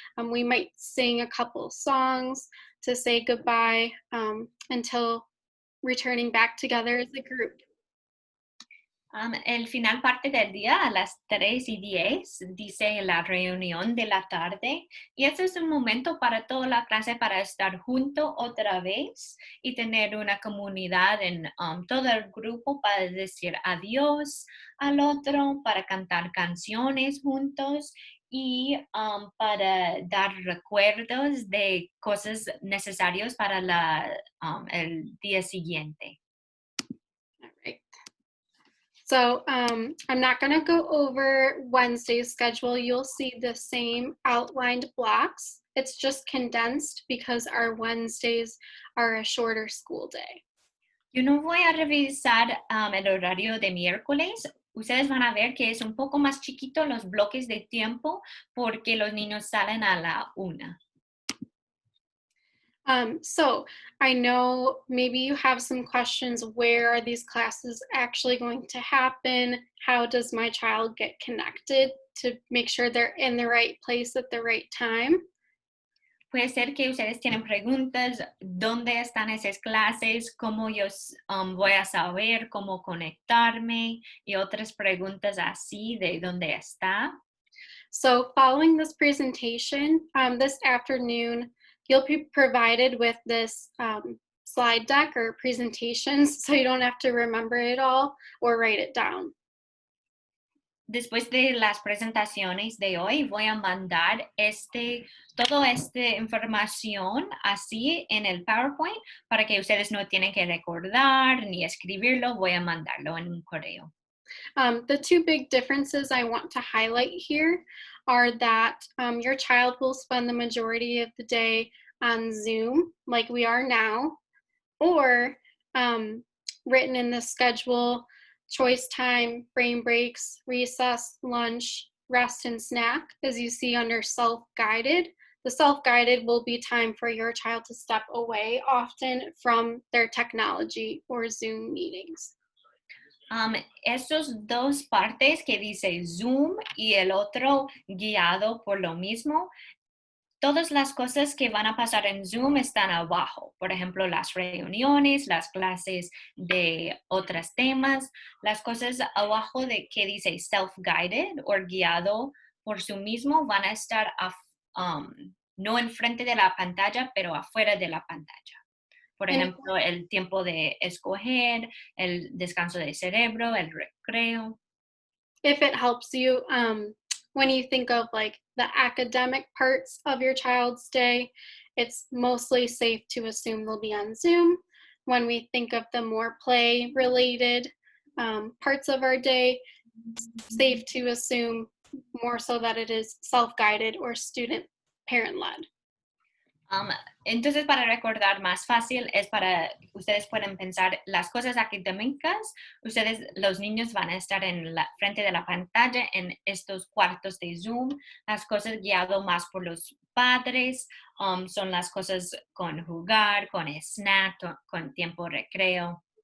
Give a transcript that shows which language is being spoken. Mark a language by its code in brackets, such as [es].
[en] We might sing a couple songs to say goodbye until returning back together as a group. [es] El final parte del día a las 3:10 dice la reunión de la tarde, y este es un momento para toda la clase para estar junto otra vez y tener una comunidad en todo el grupo para decir adiós al otro, para cantar canciones juntos y para dar recuerdos de cosas necesarias para el día siguiente. [en] All right. So I'm not going to go over Wednesday's schedule. You'll see the same outlined blocks. It's just condensed because our Wednesdays are a shorter school day. [es] Yo no voy a revisar el horario de miércoles. Ustedes van a ver que es un poco más chiquito los bloques de tiempo porque los niños salen a la 1. [en] So I know maybe you have some questions. Where are these classes actually going to happen? How does my child get connected to make sure they're in the right place at the right time? [es] Puede ser que ustedes tienen preguntas, ¿dónde están esas clases? ¿Cómo yo voy a saber cómo conectarme? Y otras preguntas así de dónde está. [en] So following this presentation, this afternoon, you'll be provided with this slide deck or presentations, so you don't have to remember it all or write it down. [es] Después de las presentaciones de hoy, voy a mandar toda esta información así en el PowerPoint para que ustedes no tienen que recordar ni escribirlo. Voy a mandarlo en un correo. [en] The two big differences I want to highlight here are that your child will spend the majority of the day on Zoom, like we are now, or written in the schedule, choice time, brain breaks, recess, lunch, rest, and snack, as you see under self-guided. The self-guided will be time for your child to step away often from their technology or Zoom meetings. [es] Estos dos partes que dice Zoom y el otro guiado por lo mismo, todas las cosas que van a pasar en Zoom están abajo. Por ejemplo, las reuniones, las clases de otros temas, las cosas abajo de que dice self-guided o guiado por sí mismo van a estar no enfrente de la pantalla, pero afuera de la pantalla. Por ejemplo, el tiempo de escoger, el descanso de cerebro, el recreo. [en] If it helps you, when you think of like the academic parts of your child's day, it's mostly safe to assume they'll be on Zoom. When we think of the more play related parts of our day, it's safe to assume more so that it is self-guided or student parent led. [es] Entonces, para recordar más fácil, es para ustedes pueden pensar las cosas académicas. Los niños van a estar en la frente de la pantalla en estos cuartos de Zoom. Las cosas guiadas más por los padres son las cosas con jugar, con snack, con tiempo recreo.